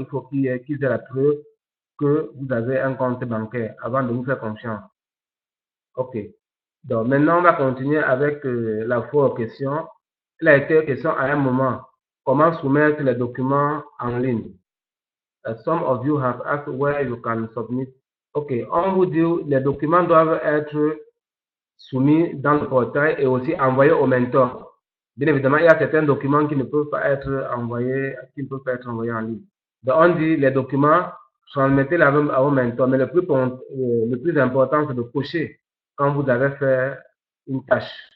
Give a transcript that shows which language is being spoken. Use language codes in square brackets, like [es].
[fr] Il faut qu'ils aient la preuve que vous avez un compte bancaire avant de vous faire confiance. OK. Donc maintenant, on va continuer avec la fois aux questions. Il a été question à un moment, comment soumettre les documents en ligne. [en] Some of you have asked where you can submit. [fr] OK, on vous dit les documents doivent être soumis dans le portail et aussi envoyés au mentor. Bien évidemment, il y a certains documents qui ne peuvent pas être envoyés, qui ne peuvent pas être envoyés en ligne. Donc, on dit les documents, transmettez-les à vos mentors, mais le plus important, c'est de cocher quand vous avez fait une tâche.